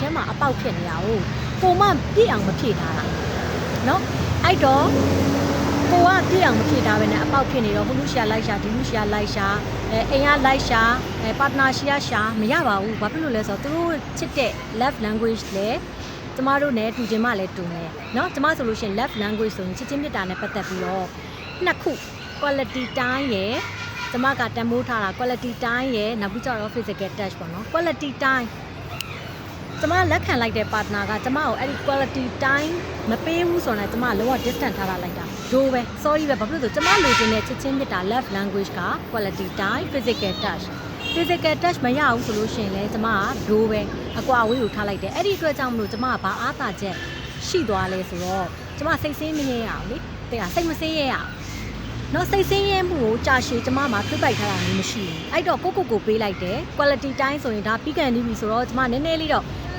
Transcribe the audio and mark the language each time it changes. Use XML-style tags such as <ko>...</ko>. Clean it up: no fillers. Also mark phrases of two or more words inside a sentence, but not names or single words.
<my>ထဲမှာအပေါက်ဖြစ်နေတာကိုကိုမပြည့်အောင်မဖြည့်ထားတာနော်အဲ့တော့ကိုကပြည့်အောင်မဖြည့်ထားပဲနဲ့အပေါက်ဖြစ်နေတော့ဟိုလူရှိရလိုက်ရှာဒီလူရှိရလိုက်ရှာအိမ်ကလိုက်ရှာပါတနာရှိရရှာမရပါဘူးဘာဖြစ်လို့လဲဆိုတော့သူတို့ချစ်တဲ့</my> <en>love language</en> <my>လဲကျမတို့ ਨੇ တူချင်မှလည်းတူမယ်เนาะကျမဆိုလို့ရှိရင်</my> <en>love language</en> <my>ဆိုရင်ချစ်ချင်းမြတ်တာနဲ့ပတ်သက်ပြီးတော့ နှစ်ခု</my> <en>quality time</en> <my>ရယ်ကျမကတန်ဖိုးထားတာ</my> <en>quality time</en> <my>ရယ်နောက်ပြီးတော့</my> <en>physical touch</en> <my>ပေါ့နော်</my> <en>quality time</en> <my>ကျမလက်ခံလိုက်တဲ့ partner ကကျမကိုအဲ့ဒီ</my> <en>quality time</en> <my>မပေးဘူးဆိုတော့ကျမလုံးဝ distance ထားတာလိုက်တာဒိုးပဲ sorry ပဲဘာဖြစ်လို့ဆိုကျမလိုချင်တဲ့ချစ်ချင်းမြတ်တာ</my> <en>love language</en> <my>က quality</my> <en>time physical touch</en> <my>မရဘူးဆိုလို့ရှိရင်လည်းကျမကဒိုးပဲအကွာအဝေးကိုထားလိုက်တယ်အဲ့ဒီအတွက်ကြောင့်မလို့ကျမကဘာအားသာချက်ရှိသွားလဲဆိုတော့ကျမစိတ်ဆင်းမရအောင်လေတဲ့စိတ်မဆင်းရအောင် နော်စိတ်ဆင်းရဲမှုကိုကြာရှည်ကျမမှာထွေးပိုက်ထားတာမျိုးမရှိဘူးအဲ့တော့ကိုပေးလိုက်တယ်</my> <en>quality time</en> <my>ဆိုရင်ဒါပြီးကန်နေပြီဆိုတော့ကျမနည်းနည်းလေးတော့အ</my>